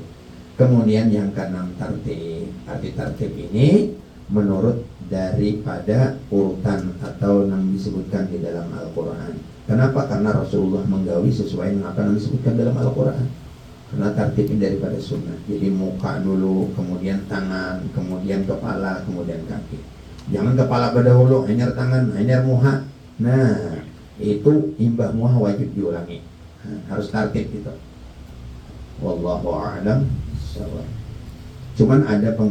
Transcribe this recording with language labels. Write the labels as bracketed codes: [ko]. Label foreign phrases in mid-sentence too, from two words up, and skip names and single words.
[id] Kemudian yang keenam, tartib. Arti tartib ini menurut daripada urutan atau yang disebutkan di dalam Al-Quran. Kenapa? Karena Rasulullah menggawi sesuai dengan apa yang disebutkan dalam Al-Quran. Karena tartibnya daripada sunnah. Jadi muka dulu, kemudian tangan, kemudian kepala, kemudian kaki. [bjn] Jangan kepala berdahulu, hanya tangan, hanya muha. Nah, itu imbah muha wajib diulangi. [id] Nah, harus tartib gitu. [ar] Wallahu a'lam. [id] Cuman ada